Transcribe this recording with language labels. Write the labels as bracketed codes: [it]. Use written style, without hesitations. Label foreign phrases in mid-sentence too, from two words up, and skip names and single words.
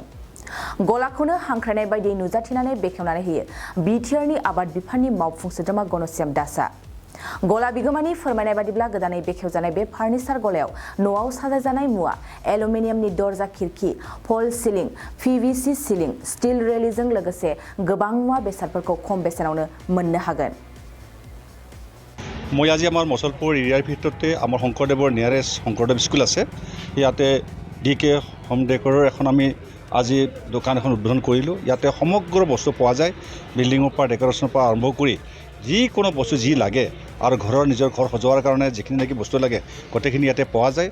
[brx] गलाखौनो हांख्रायनाय बायदि नुजाथिनानै बेखेवनानै होयो बिटिआरनि आबाद बिफाननि मावफुं सोद्रोमा गणश्याम दासआ। गला बिगोमानि फोरमायनाय बादिब्ला गोदानै बेखेवजानाय बे फार्निचार गलायाव न'आव साजायजानाय मुवा एलुमिनियामनि दरजा खिरखि, [en] fall ceiling, PVC ceiling, [brx] स्टिल रेलिंजों लोगोसे गोबां मुवा बेसादफोरखौ खम बेसेनावनो मोननो हागोन। [as] মই আজি আমাৰ মছলপুৰ এৰিয়াৰ ভিতৰতে আমাৰ শংকৰদেৱৰ নিয়াৰেষ্ট শংকৰদেৱ স্কুল আছে, ইয়াতে ডিকে হোম ডেকৰৰ এখন আমি আজি দোকান এখন উদ্বোধন কৰিলোঁ। ইয়াতে সমগ্ৰ বস্তু পোৱা যায়, বিল্ডিঙৰ পৰা ডেকৰেশ্যনৰ পৰা আৰম্ভ কৰি যিকোনো বস্তু যি লাগে আৰু ঘৰৰ নিজৰ ঘৰ সজোৱাৰ কাৰণে যিখিনি নেকি বস্তু লাগে গোটেইখিনি ইয়াতে পোৱা যায়।